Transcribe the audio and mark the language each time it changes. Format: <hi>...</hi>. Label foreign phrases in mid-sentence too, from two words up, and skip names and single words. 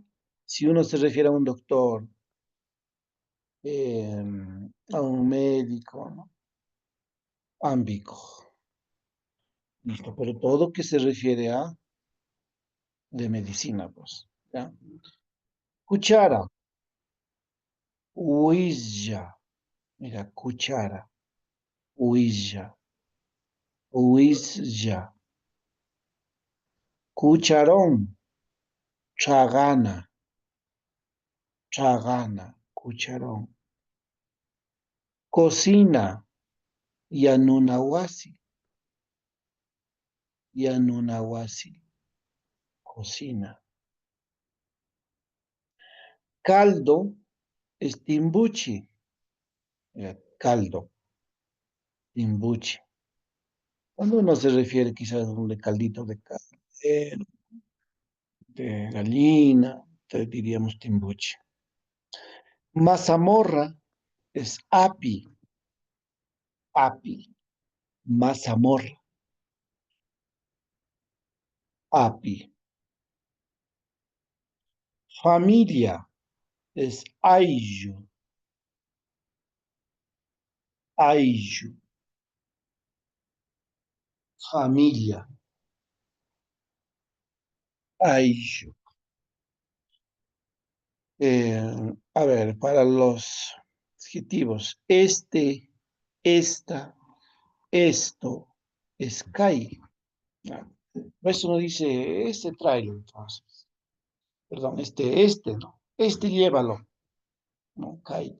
<es>Si uno se refiere a un doctor, a un médico, ¿no? Ambico. Listo, pero todo que se refiere a de medicina, pues. ¿Ya? Cuchara. Huilla. Mira, cuchara. Huilla. Huilla. Cucharón.</es> <qu>Chagana. Chagana.</qu> <es>Cucharón. Cocina.</es> <qu>Yanunawasi. Yanunawasi.</qu> <es>Cocina. Caldo es timbuchi. Mira, caldo. Timbuchi. Cuando uno se refiere quizás a un caldito de carne, de gallina, entonces diríamos timbuchi. Mazamorra es api. Api. Mazamorra. Api. Familia es ayllu. Ayllu. Familia. Ayllu. A ver, para los adjetivos, esta, Esto es cae. ¿Ya? Por eso uno dice, este tráelo, entonces. Perdón, ¿no? Este llévalo, ¿no? Cae.</es>